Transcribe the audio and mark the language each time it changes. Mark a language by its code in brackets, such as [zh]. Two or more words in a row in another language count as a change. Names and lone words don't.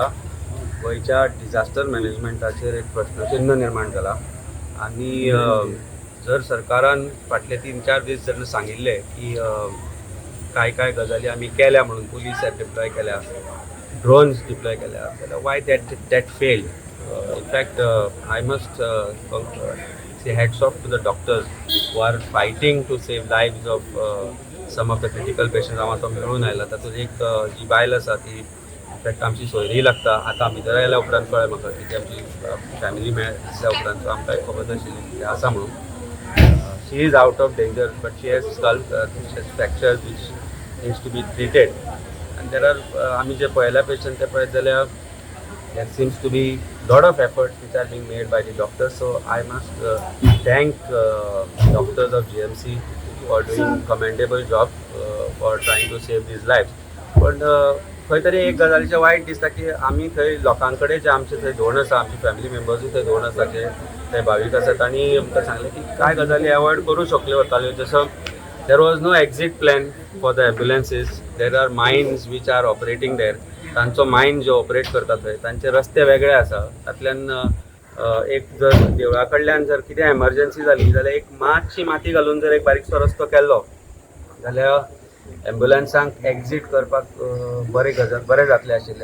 [kok] गोंयच्या [en] disaster managementाचेर [kok] एक प्रश्नचिन्ह निर्माण जाला. आनी जर सरकारान फाटले 3-4 दीस जर सांगिल्ले की काय गजाली आमी केल्या म्हणून [en] police deploy [kok] केल्या, [en] drones deploy [kok] केल्या, जाल्यार [en] why that fail. infact I must say hats off to the doctors who are fighting to save lives of some of the critical patients. [kok] हांव आतां मेळून आयला तातूंत एक जी बायल आसा ती इनफॅक्ट आमची सोयरी लागता. आतां भितर आयल्या उपरांत कळ्ळें म्हाका की ती आमची फॅमिली दिसल्या उपरांत आमकां खबर नाशिल्ली आसा म्हणून. [en] she is out of danger but she has skull fractures which needs to be treated. [kok] आनी देर आर आमी जे पळयल्या पेशंट ते पळयत जाल्यार [en] there seems to be lot of efforts which are being made by the doctors. So I must thank doctors of GMC for doing commendable job for trying to save these lives. [kok] पण खंय तरी एक गजालीचें वायट दिसता की आमी थंय लोकां कडेन जे आमचे थंय धोरण आसा, आमची [en] family membersूय [kok] थंय धोरण आसा जे थंय भावीक आसा तांणी आमकां सांगलें की कांय गजाली अवॉयड करूं शकल्यो वताल्यो. [en] जसो there was no exit plan for the ambulances. There are mines which are operating there. [kok] तांचो मायंड जो ऑपरेट करता थंय तांचे रस्ते वेगळे आसा. तातल्यान एक जर देवळा कडल्यान जर कितें एमर्जन्सी जाली जाल्यार एक मातशी माती घालून जर एक बारीकसो रस्तो केल्लो जाल्यार एम्ब्युलन्सांक एक्झीट करपाक बरें जातलें आशिल्लें.